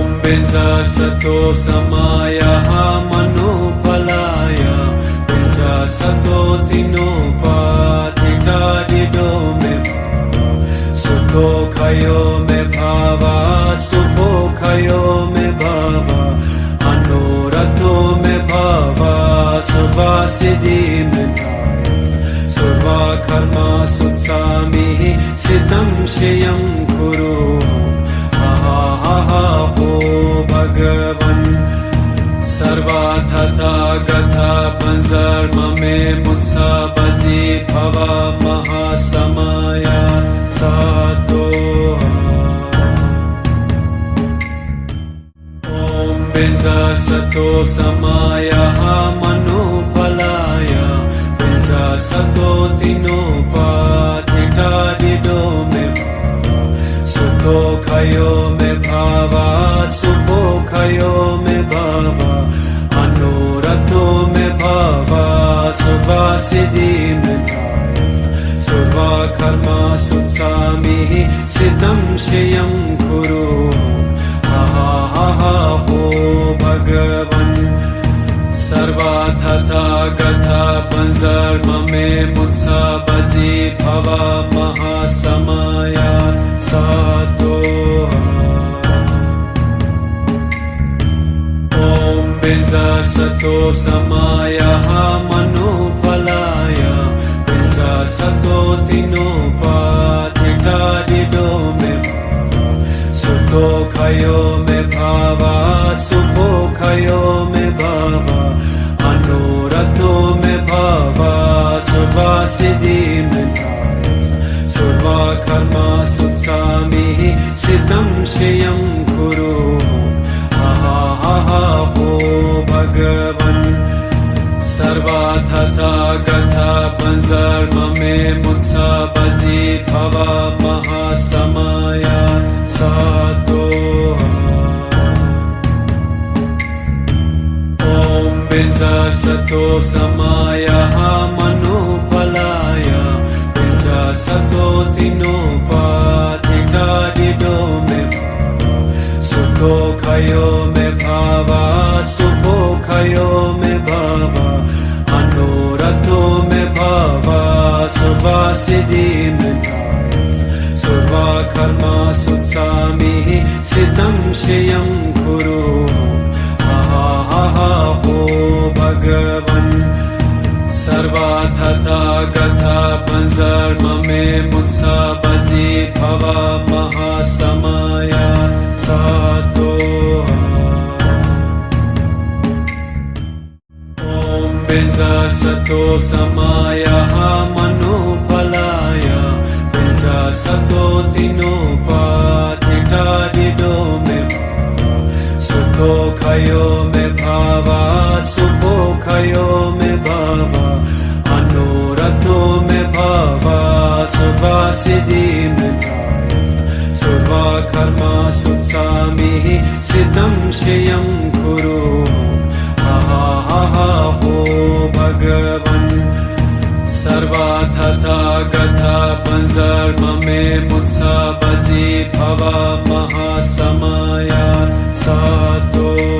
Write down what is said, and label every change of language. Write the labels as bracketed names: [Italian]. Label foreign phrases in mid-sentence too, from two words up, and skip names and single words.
[Sanskrit] वज्र सत्त्व समय मनुपालय वज्र सत्त्व तेनोपतिष्ठ दृढोमे सुतोष्यो मे भव सुपोष्यो मे भव अनुरक्तो मे भव सर्व सिद्धिं मे प्रयच्छ सर्व कर्म सुचमे चित्तं श्रियं कुरु हो भगवन् सर्व तथा गत वज्रमा मे मुञ्च वज्री भव महासमय सत्त्व ओम् वज्र सत्त्व समय मनुपालय वज्र सत्त्व तेनोपतिष्ठ दृढोमे सुतोष्यो मे भव सुपोष्यो मे भव अनुरक्तो मे भव सर्व सिद्धिं मे प्रयच्छ सर्व कर्म सुचमे चित्तं श्रियं कुरु हो भगवन् सर्व तथा गत वज्रमा मे मुञ्च वज्री भव महासमय सत्त्व ओम् वज्र सत्त्व समय मनुपालय वज्र सत्त्व तेनोपतिष्ठ दृढोमे सुतोष्यो मे भव सुपोष्यो मे भव अनुरक्तो मे भव सर्व सिद्धिं मे प्रयच्छ सर्व कर्म सुचमे चित्तं श्रियं कुरु हो भगवन् सर्व तथा गत वज्रमा मे मुञ्च वज्री भव महासमय सत्त्व ओम् वज्र सत्त्व समय मनुपालय वज्र सत्त्व तेनोपतिष्ठ दृढोमे सुतोष्यो मे भव सुपोष्यो मे भव अनुरक्तो मे भव सर्व सिद्धिं मे प्रयच्छ सर्व कर्म सुचमे चित्तं श्रियं कुरु हो भगवन् सर्व तथा गत वज्रमा मे मुञ्च वज्री भव महासमय सत्त्व ओम् वज्र सत्त्व समय मनुपालय वज्र सत्त्व तेनोपतिष्ठ दृढोमे सुतोष्यो मे भव सुपोष्यो मे भव अनुरक्तो मे भव सर्व सिद्धिं मे प्रयच्छ सर्व कर्म सुचमे चित्तं श्रियं कुरु हो भगवन् सर्व तथा गत वज्रमा मे मुञ्च वज्री भव महासमय सत्त्व